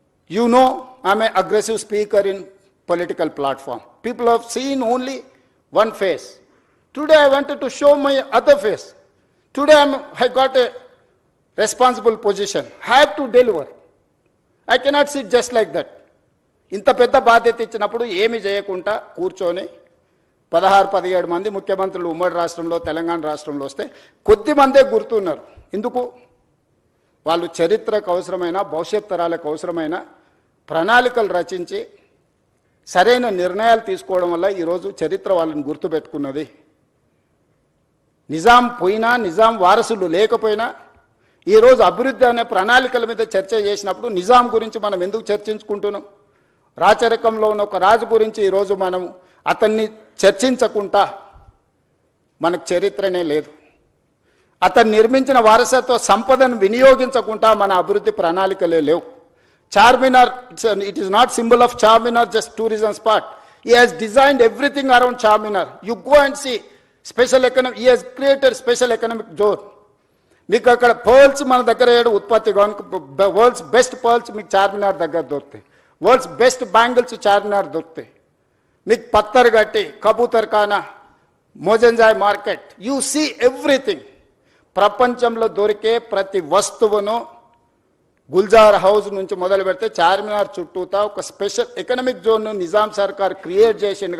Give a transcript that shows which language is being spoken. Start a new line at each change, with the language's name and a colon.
English: You know, I am an aggressive speaker in political platform. People have seen only one face. Today I wanted to show my other face. Today I got a responsible position. I have to deliver. I cannot sit just like that.
Telugu: ఇంత పెద్ద బాధ్యత ఇచ్చినప్పుడు ఏమి చేయకుండా కూర్చొని 16-17 మంది ముఖ్యమంత్రులు ఉమ్మడి రాష్ట్రంలో, తెలంగాణ రాష్ట్రంలో వస్తే కొద్ది మందే గుర్తున్నారు. ఎందుకు? వాళ్ళు చరిత్రకు అవసరమైన, భవిష్యత్ తరాలకు అవసరమైన ప్రణాళికలు రచించి సరైన నిర్ణయాలు తీసుకోవడం వల్ల ఈరోజు చరిత్ర వాళ్ళని గుర్తుపెట్టుకున్నది. నిజాం పోయినా, నిజాం వారసులు లేకపోయినా ఈరోజు అభివృద్ధి అనే ప్రణాళికల మీద చర్చ చేసినప్పుడు నిజాం గురించి మనం ఎందుకు చర్చించుకుంటున్నాం? రాచరికంలో ఉన్న ఒక రాజు గురించి ఈరోజు మనం అతన్ని చర్చించకుండా మనకు చరిత్రనే లేదు. అతను నిర్మించిన వారసత్వ సంపదను వినియోగించకుండా మన అభివృద్ధి ప్రణాళికలే లేవు.
English: Charminar, it is not symbol of Charminar, just tourism spot. He has designed everything around Charminar. You go and see special economic, he has created special economic zone.
Telugu: మీకు అక్కడ పర్ల్స్ మన దగ్గర ఉత్పత్తి, వరల్డ్స్ బెస్ట్ పర్ల్స్ మీకు చార్మినార్ దగ్గర దొరుకుతాయి. World's best bangles Charminar దొరుకుతాయి. మీకు పత్తర్ గట్టి, కబూతర్ ఖానా, Mozamjahi market,
English: You see everything.
Telugu: ప్రపంచంలో దొరికే ప్రతి వస్తువును గుల్జార్ హౌస్ నుంచి మొదలు పెడితే చార్మినార్ చుట్టూతా ఒక స్పెషల్ ఎకనామిక్ జోన్ను నిజాం సర్కార్ క్రియేట్ చేసింది.